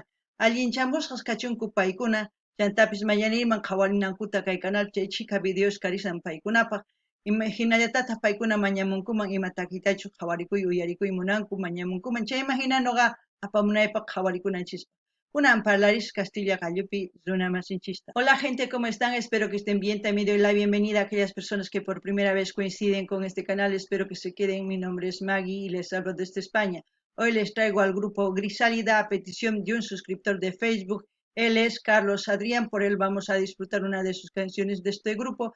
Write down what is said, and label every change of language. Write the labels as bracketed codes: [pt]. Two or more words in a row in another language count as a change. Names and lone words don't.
[qu] Allinchamusqas kachunku paykuna chantapis mañanirman qhawarinankuta kay canal chay chika videos karisan paykunapaq. Hinallatataq paykuna mañamunkuman ima takitachu qhawarikuy uyarikuy munanku mañamunkuman chayman hina noqa apamunaypaq qhawarikunanchispa. Kunan parlaris Castilla Gallupi runamasinchista. [es] Hola gente, ¿cómo están? Espero que estén bien. También doy la bienvenida a aquellas personas que por primera vez coinciden con este canal. Espero que se queden. Mi nombre es Maggie y les hablo desde España. Hoy les traigo al grupo Grisálida a petición de un suscriptor de Facebook. Él es Carlos Adrián, por él vamos a disfrutar una de sus canciones de este grupo.